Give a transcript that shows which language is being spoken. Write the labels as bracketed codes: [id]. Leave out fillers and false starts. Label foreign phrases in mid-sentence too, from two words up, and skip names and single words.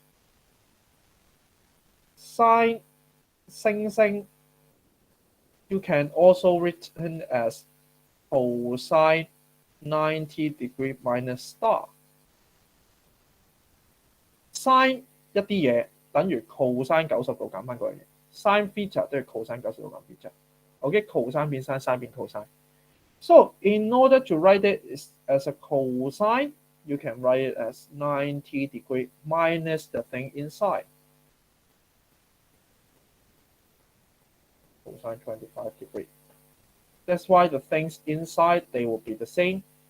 [en] Sine 星 you can also written as cosine 90 degree minus star. [yue] Sine 一啲嘢等於 cosine 90度減翻嗰樣嘢。 [en] Sin theta [yue] 都係 cosine 90度減 theta。OK, cosine 變 sin, sin 變 cosine。 [en] So in order to write it as a cosine, you can write it as 90 degree minus the thing inside. Cosine 25 degree. That's why the things inside, they will be the same.